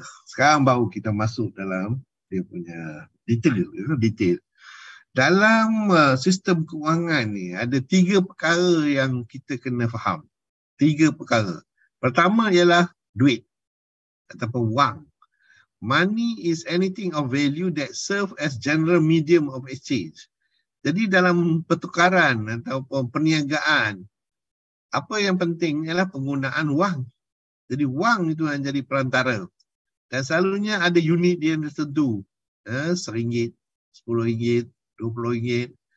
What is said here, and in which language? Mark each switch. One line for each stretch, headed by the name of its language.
Malay: Sekarang baru kita masuk dalam dia punya detail. Dalam sistem kewangan ni ada 3 perkara yang kita kena faham. 3 perkara. Pertama ialah duit ataupun wang.
English: Money is anything of value that serve as general medium of exchange.
Malay: Jadi dalam pertukaran ataupun perniagaan, apa yang penting ialah penggunaan wang. Jadi wang itu yang jadi perantara. Dan selalunya ada unit dia tertentu. RM1, RM10, RM20.